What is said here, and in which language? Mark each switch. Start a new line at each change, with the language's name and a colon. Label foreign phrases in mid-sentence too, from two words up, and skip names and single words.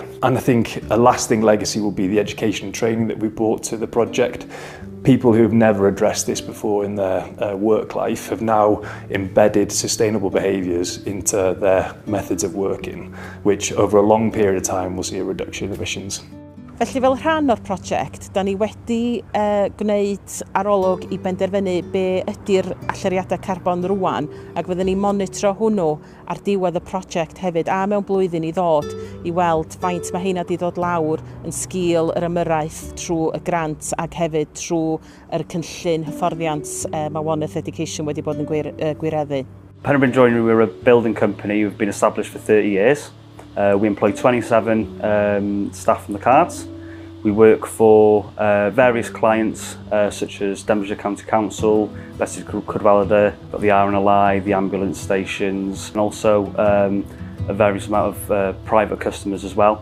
English: And I think a lasting legacy will be the education and training that we brought to the project. People who have never addressed this before in their work life have now embedded sustainable behaviours into their methods of working, which over a long period of time will see a reduction in emissions.
Welsh: Felly fel rhan o'r prosiect, da ni wedi gwneud arolwg i benderfynu be ydy'r allyriadau carbon rwan, ac fyddwn ni monitro hwnnw ar diwedd y prosiect hefyd a mewn blwyddyn i ddod i weld faint mae heina wedi dod lawr yn sgil yr ymyrraeth trwy y grant ac hefyd trwy yr cynllun hyfforddiant mae One Earth Education wedi bod yn gwireddu.
English: Penderfynu Joinery, we're a building company who've been established for 30 years. We employ 27 staff on the cards. We work for various clients such as Denbighshire County Council, Ystâd Ddiwydiannol, got the anelu, the ambulance stations, and also a various amount of private customers as well.